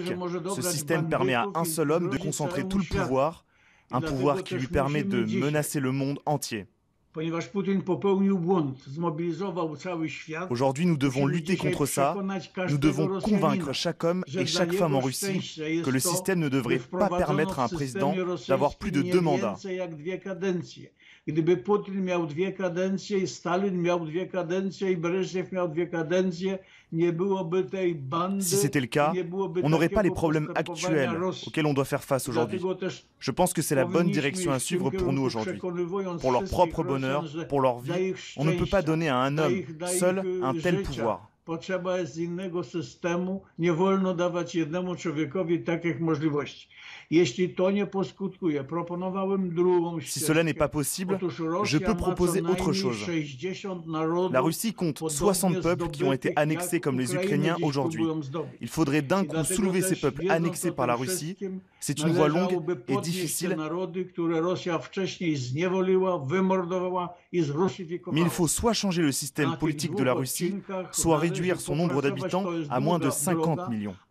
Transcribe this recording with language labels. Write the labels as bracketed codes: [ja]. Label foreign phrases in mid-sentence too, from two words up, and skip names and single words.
[fr] Ce système permet à un seul homme de concentrer tout le pouvoir, un pouvoir qui lui permet de menacer le monde entier. Aujourd'hui, nous devons lutter contre ça. Nous devons convaincre chaque homme et chaque femme en Russie que le système ne devrait pas permettre à un président d'avoir plus de 2 mandats. [pl] Gdyby Putin miał 2 kadencje, i Stalin miał 2 kadencje, i Breżniew miał 2 kadencje, nie byłoby tej bandy. [fr] Si c'était le cas, on n'aurait pas les problèmes actuels auxquels on doit faire face aujourd'hui. Je pense que c'est la bonne direction à suivre pour nous aujourd'hui. Pour leur propre bonheur, pour leur vie, on ne peut pas donner à un homme seul un tel pouvoir. [pl] Potrzeba jest innego systemu, nie wolno dawać jednemu człowiekowi takich możliwości. Jeśli to nie poskutkuje, proponowałem drugą ścieżkę. [fr] Si cela n'est pas possible, je peux proposer autre chose. La Russie compte 60 peuples qui ont été annexés comme les Ukrainiens aujourd'hui. Il faudrait d'un coup soulever ces peuples annexés par la Russie. C'est une voie longue et difficile. Mais il faut soit changer le système politique de la Russie, soit réduire son nombre d'habitants à moins de 50 millions.